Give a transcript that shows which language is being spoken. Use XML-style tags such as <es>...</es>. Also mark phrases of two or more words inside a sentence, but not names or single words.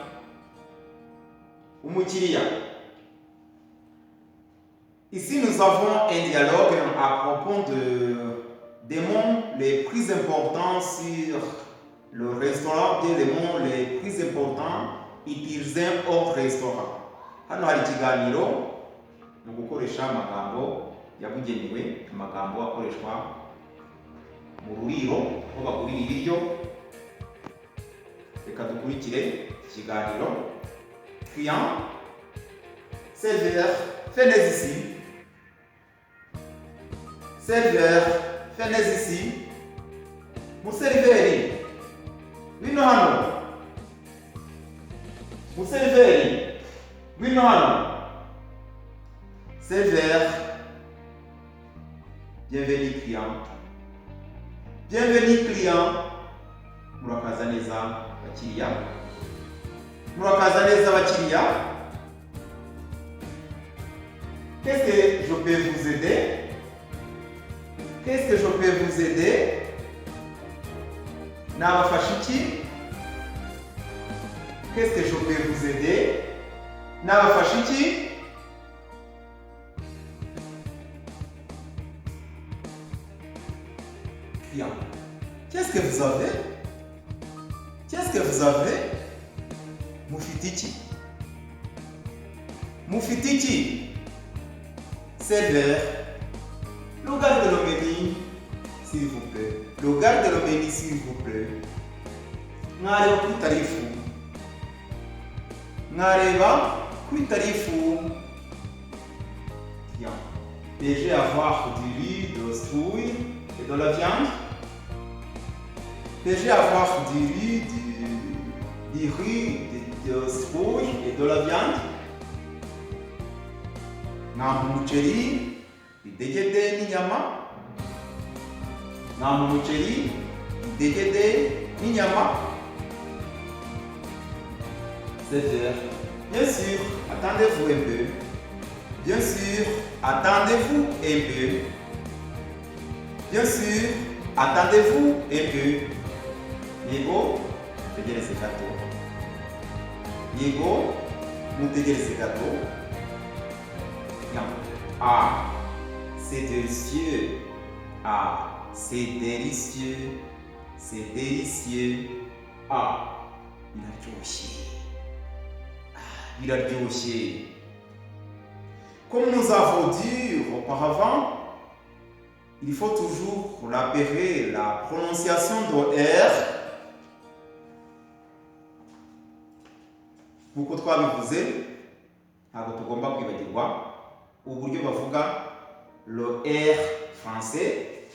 <rw>Umukiriya.</rw> <fr>Ici, nous avons un dialogue à propos des mots les plus importants sur le restaurant, bien les mots les plus importants utilisés au restaurant.</fr> <rw>Hano hari ikiganiro mu gukoresha amagambo yabugenewe, amagambo akoreshwa mu ruriro aho bagurira ibiryo. Reka dukurikire ikiganiro.</rw> <fr>Client, serveur, venez ici. Serveur, venez ici.</fr> <rw>Museriveri, wino hano. Museriveri, wino hano.</rw> <fr>Serveur, bienvenue client. Bienvenue client.</fr> <rw>Murakaza neza bakiriya. Murakaza neza bakiriya.</rw> <fr>Qu'est-ce que je peux vous aider? Qu'est-ce que je peux vous aider?</fr> <rw>Nabafasha iki?</rw> <fr>Qu'est-ce que je peux vous aider?</fr> <rw>Nabafasha iki? Client.</rw> <fr>Qu'est-ce que vous avez? Qu'est-ce que vous avez?</fr> <rw>Mufite iki? Mufite iki?</rw> <fr>Serveur. Regardez le menu, s'il vous plaît. Regardez le menu, s'il vous plaît.</fr> <rw>Mwareba kuri tarifu. Mwareba kuri tarifu.</rw> <fr>Bien. Puis-je avoir du riz, de souille et de la viande? Puis-je avoir du riz, de souille et de la viande?</fr> <rw>Nta muceri, idegede n'inyama. Nta muceri, idegede n'inyama.</rw> <fr>Serveur. Bien sûr, attendez-vous un peu. Bien sûr, attendez-vous un peu. Bien sûr, attendez-vous un peu.</fr> <rw>Yego, mutegereze gato. Yego, mutegereze gato.</rw> <fr>Bien. Ah, c'est délicieux. Ah, c'est délicieux. C'est délicieux.</fr> <rw>Ah, biraryoshye. Ah, biraryoshye.</rw> <fr>Comme nous avons dit auparavant, il faut toujours repérer la prononciation de R.</fr> <rw>Nkuko twabivuze, ntabwo tugomba kwibagirwa uburyo bavuga</rw> <fr>le R français.</fr>